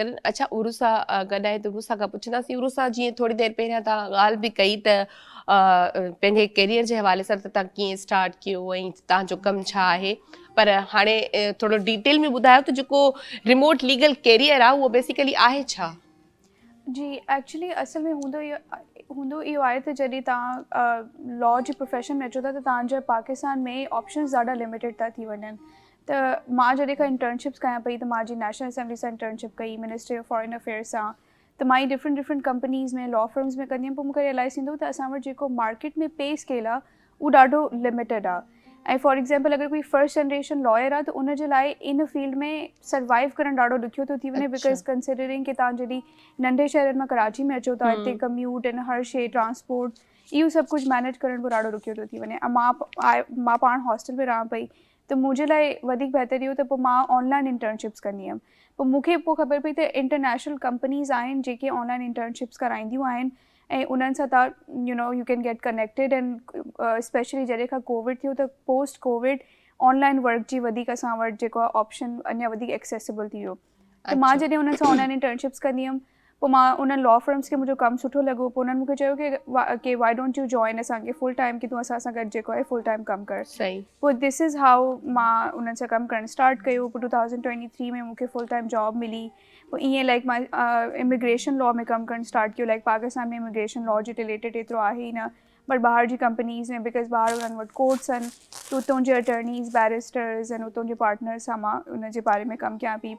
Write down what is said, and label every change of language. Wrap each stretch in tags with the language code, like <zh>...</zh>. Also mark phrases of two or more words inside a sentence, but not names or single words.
<sd>अच्छा, उरुसा गॾु आहे त उरुसा खां पुछंदासीं, उरुसा जीअं थोरी देरि पहिरियां तव्हां ॻाल्हि बि कई त पंहिंजे कैरियर जे हवाले सां त तव्हां कीअं स्टार्ट कयो ऐं तव्हांजो कमु छा आहे, पर हाणे थोरो डिटेल में ॿुधायो त जेको</sd> <en>remote legal career</en> <sd>आहे उहो बेसिकली आहे छा? जी एक्चुअली असल में हूंदो इहो आहे त जॾहिं तव्हां लॉ जे प्रोफेशन में अचो था त तव्हांजा पाकिस्तान में ऑप्शन्स ॾाढा लिमिटेड था थी वञनि। त मां जॾहिं खां इंटर्नशिप्स कयां पई त मां जी नेशनल असेंबली सां इंटर्नशिप कई, मिनिस्ट्री ऑफ फॉरेन अफेयर्स सां, त मां</sd> <en>different companies</en> <sd>में</sd> <en>law firms</en> <sd>में कंदी हुअमि। पोइ मूंखे रियलाइज़ थींदो त असां वटि जेको मार्केट में</sd> <en>pay scale</en> <sd>आहे उहो ॾाढो लिमिटेड आहे। ऐं</sd> <en>for example</en> <sd>अगरि कोई</sd> <en>first generation lawyer</en> <sd>आहे त उन जे लाइ इन फील्ड में सर्वाइव करणु ॾाढो ॾुखियो थो थी वञे,</sd> <en>because considering</en> <sd>कि तव्हां जॾहिं नंढे शहरनि मां कराची में अचो था, हिते कम्यूट ऐं हर शइ ट्रांसपोर्ट इहो सभु कुझु मैनेज करण पोइ ॾाढो ॾुखियो थो थी वञे। ऐं मां पाण हॉस्टल में रहां पई त मुंहिंजे लाइ वधीक बहितरु इहो त पोइ मां</sd> <en>online internships</en> <sd>कंदी हुअमि। पोइ मूंखे पोइ ख़बर पई त</sd> <en>international companies</en> <sd>आहिनि जेके</sd> <en>online internships</en> <sd>कराईंदियूं आहिनि ऐं उन्हनि सां तव्हां</sd> <en>you can get connected. and specially</en> <sd>जॾहिं खां कोविड थियो त</sd> <en>post Covid online work</en> <sd>जी वधीक असां वटि जेको आहे ऑप्शन अञा वधीक एक्सेसिबल थी वियो। त मां जॾहिं उन्हनि सां</sd> <en>online internships</en> <sd>कंदी हुअमि, पोइ मां उन्हनि</sd> <en>law firms</en> <sd>खे मुंहिंजो कमु सुठो लॻो। पोइ उन्हनि मूंखे चयो कि</sd> <en>why don't you join</en> <sd>असांखे</sd> <en>full time,</en> <sd>कि तूं असां सां गॾु जेको आहे</sd> <en>full time</en> <sd>कमु कर। सही। पोइ</sd> <en>this is how</en> <sd>मां उन्हनि सां कमु करणु स्टार्ट कयो। पोइ 2023 में मूंखे</sd> <en>full time job</en> <sd>मिली। पोइ ईअं लाइक मां</sd> <en>immigration law</en> <sd>में कमु करणु स्टार्ट कयो। लाइक पाकिस्तान में</sd> <en>immigration law</en> <sd>जे रिलेटेड एतिरो आहे ई न, बट ॿाहिरि जी कंपनीज़ में, बिकॉज़ ॿाहिरि उन्हनि वटि कोर्ट्स आहिनि, त उतां जे अटर्नीज़, बैरिस्टर्स ऐं उतां जे पार्टनर्स सां मां उन जे बारे में कमु कयां पई।</sd>